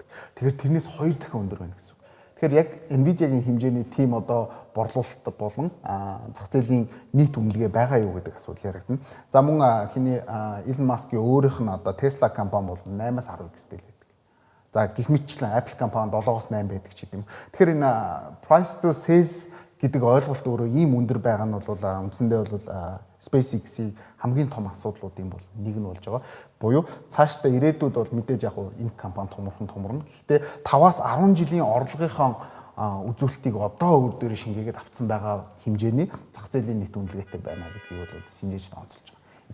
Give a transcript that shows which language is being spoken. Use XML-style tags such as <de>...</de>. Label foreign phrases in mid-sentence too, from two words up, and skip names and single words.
<mn>Тэгэхээр тэрнээс 2 дахин өндөр байна гэсэн үг. Тэгэхээр яг Nvidia-гийн хэмжээний тим одоо борлуулалт болон зах зээлийн нийт үнэлгээ байгаа юу гэдэг асуудал яригдана. За мөн хиний Elon Musk-ийн өөрийнх нь одоо Tesla компани бол 8-аас 10x-тэй л байдаг. За гэх мэтчлэн Apple компани 7-8 байдаг ч гэдэм. Тэгэхээр энэ</mn> <en>price to sales</en> <mn>гэдэг ойлголт өөрөө ийм өндөр байгаа нь бол үндсэндээ бол SpaceX-ийн хамгийн том асуудлуудын бол нэг нь болж байгаа. Буюу цаашдаа ирээдүйд бол мэдээж яг энэ компани томорно. Гэхдээ 5-аас 10 жилийн орлогынхаа үзүүлэлтийг одоо өөр дээр шингээгээд авцсан байгаа хэмжээний зах зээлийн нийт үнэлгээтэй байна гэдгийг бол шинжээч онцолж байгаа.</mn>